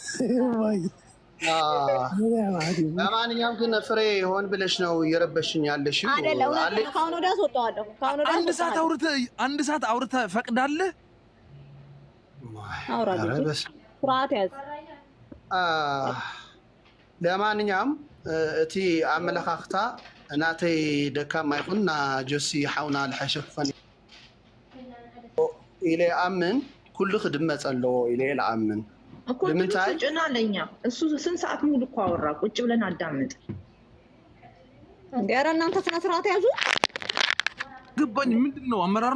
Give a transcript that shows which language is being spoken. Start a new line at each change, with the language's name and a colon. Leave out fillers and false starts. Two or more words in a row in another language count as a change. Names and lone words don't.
Amharic: ለማንኛውም ግን ፍሬ ሆን ብለሽ ነው እየረበሽኝ ያለሽው አይደለም ካሁን ወዲያ አስወጣዋለሁ ካሁን ወዲያ አንድ ሰዓት አውርተህ ፈቅዳለህ አውራለሁ ፍርሃት ያዝ
Tigrinya: ለማንኛውም እቲ አመለካክታ እናተይ ደካማ ይኹንና ጆሲ ሓውና ልሐሸፈን ኢለ አምን ኩሉ ክድመፅ ኣለዎ ኢለ ለአምን
Amharic: እኮ ጭና ለኛ እሱ ስንት ሰዓት ሙሉ እኮ አወራ ቁጭ ብለን አዳምጥ እንዴ ኧረ እናንተ ስነ ስርዓት ያዙ ገባኝ ምንድነው አመራር